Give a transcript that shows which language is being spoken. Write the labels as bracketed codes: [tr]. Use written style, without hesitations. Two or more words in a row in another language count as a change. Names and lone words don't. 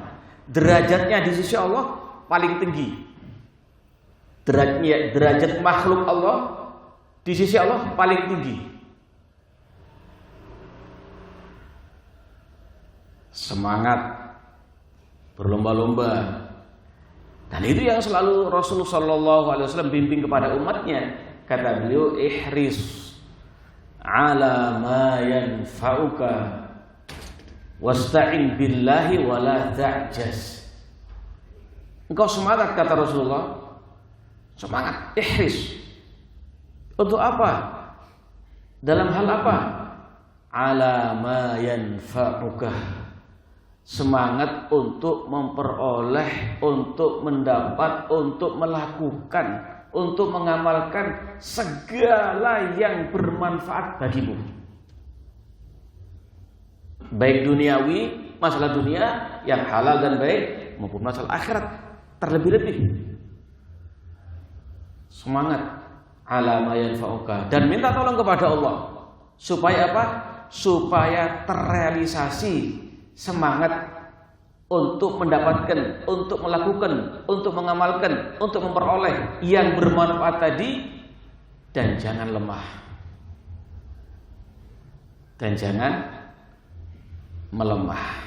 [id] Derajatnya di sisi Allah paling tinggi. Derajat makhluk Allah di sisi Allah paling tinggi. Semangat berlomba-lomba. Dan itu yang selalu Rasulullah SAW bimbing kepada umatnya. Kata beliau, [ar] احرص على ما ينفعك واستعن بالله ولا تعجز. [id] Engkau semangat, kata Rasulullah. Semangat, ihris. Untuk apa? Dalam hal apa? [ar] على ما ينفعك. [id] Semangat untuk memperoleh, untuk mendapat, untuk melakukan, untuk mengamalkan segala yang bermanfaat bagimu. Baik duniawi, masalah dunia yang halal dan baik, maupun masalah akhirat terlebih-lebih. Semangat [ar] على ما ينفعك, [id] dan minta tolong kepada Allah supaya apa? Supaya terrealisasi semangat untuk mendapatkan, untuk melakukan, untuk mengamalkan, untuk memperoleh yang bermanfaat tadi, dan jangan lemah dan jangan melemah.